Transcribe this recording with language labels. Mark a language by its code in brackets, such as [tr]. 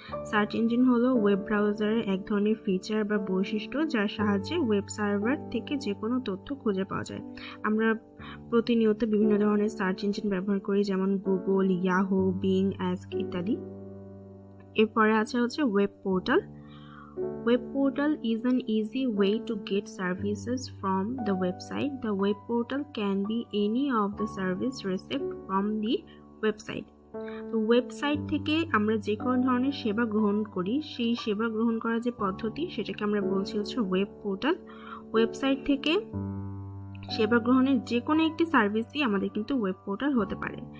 [bn] Search engine হলো web ব্রাউজারের এক ধরনের ফিচার বা বৈশিষ্ট্য যার সাহায্যে ওয়েব সার্ভার থেকে যে কোনো তথ্য খুঁজে পাওয়া যায়। আমরা প্রতিনিয়ত বিভিন্ন ধরনের সার্চ ইঞ্জিন ব্যবহার করি, যেমন গুগল, ইয়াহু, বিং, অ্যাস্ক ইত্যাদি। এরপরে আছে হচ্ছে web portal. [en] Web portal is an easy way to get services from the website. The web portal can be any of the service received from the website. [bn] তো website থেকে আমরা যে কোনো ধরনের সেবা গ্রহণ করি, সেই সেবা গ্রহণ করার যে পদ্ধতি সেটাকে আমরা বলছি হচ্ছে ওয়েব পোর্টাল। ওয়েবসাইট থেকে সেবা গ্রহণের যে কোনো একটি সার্ভিসই আমাদের কিন্তু ওয়েব পোর্টাল হতে পারে।